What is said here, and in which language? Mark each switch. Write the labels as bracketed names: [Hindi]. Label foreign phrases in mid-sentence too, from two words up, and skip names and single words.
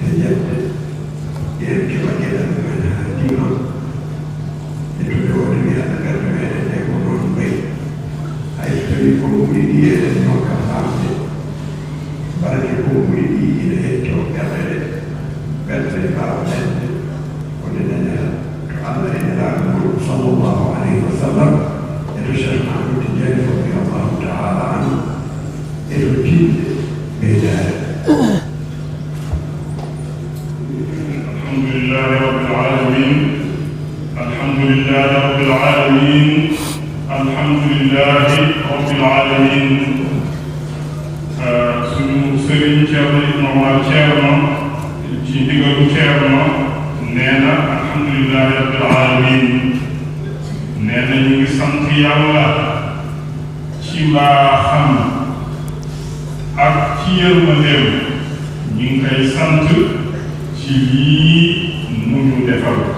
[Fula] moƴƴede yen keɓa geɗal men ha dima e to ɓe woni wiyaɗa ɓerde meɗen e ko noon ɓayi hay so tawi konnguli ɗi eɗen nokka famde barake konnguli ɗi ina hetto ɓerɗe ɓerɗe mbawa dañde wonde dañata to Allah e nelaɗo mum [Arabic] صلى الله عليه وسلم [Fula] e to cheikh mahamadou tidiani [Arabic] رضي الله تعالى عنه [Fula] e to tinde ɓeydare [Arabic] الحمد لله رب العالمين الحمد لله رب العالمين الحمد لله رب العالمين [Wolof] suñu sëriñ Ceerno Ibn Omar Ceerno ci ndigalu Ceerno nee na [Arabic] الحمد لله رب العالمين [Wolof] nee na ñu ngi sant yàlla ci mbaaxam ak ci yërmandeem ñu ngi koy sant ci lii mu ñu defal